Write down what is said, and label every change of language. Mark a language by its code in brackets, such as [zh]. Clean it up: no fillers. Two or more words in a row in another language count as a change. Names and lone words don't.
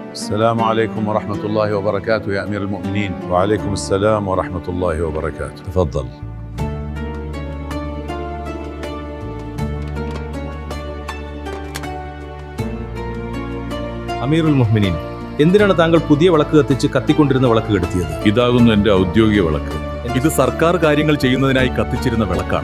[ar] السلام عليكم ورحمة الله وبركاته يا أمير المؤمنين. وعليكم السلام ورحمة الله وبركاته. تفضل. أمير المؤمنين, [ml] എന്തിനാണ് താങ്കൾ പുതിയ വിളക്ക് കത്തിച്ച് കത്തിക്കൊണ്ടിരുന്ന വിളക്ക് കെടുത്തിയത്? ഇതാകുന്നു എൻ്റെ ഔദ്യോഗിക വിളക്ക്. ഇത് സർക്കാർ കാര്യങ്ങൾ ചെയ്യുന്നതിനായി കത്തിച്ചിരുന്ന വിളക്കാണ്.